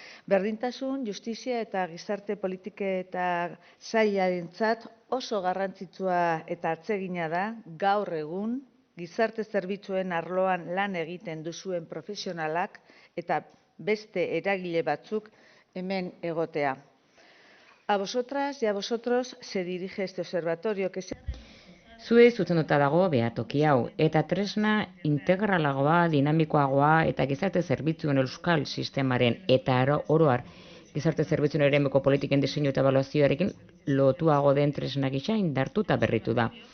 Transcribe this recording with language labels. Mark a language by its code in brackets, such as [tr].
[eu] Berdintasun, justizia eta gizarte eta sailarentzat oso garrantzitsua eta atsegina da gaur egun gizarte zerbitzuen arloan lan egiten duzuen profesionalak eta beste eragile batzuk hemen egotea. [es] A vosotras y a vosotros se dirige este observatorio que se... [eu] Zuei zuzenduta dago behatoki hau, eta tresna integralagoa, dinamikoagoa eta gizarte zerbitzuen euskal sistemaren eta oroar gizarte zerbitzuen eremeko politiken diseinu eta ebaluazioarekin lotuago den tresna gisa indartu eta berritu da.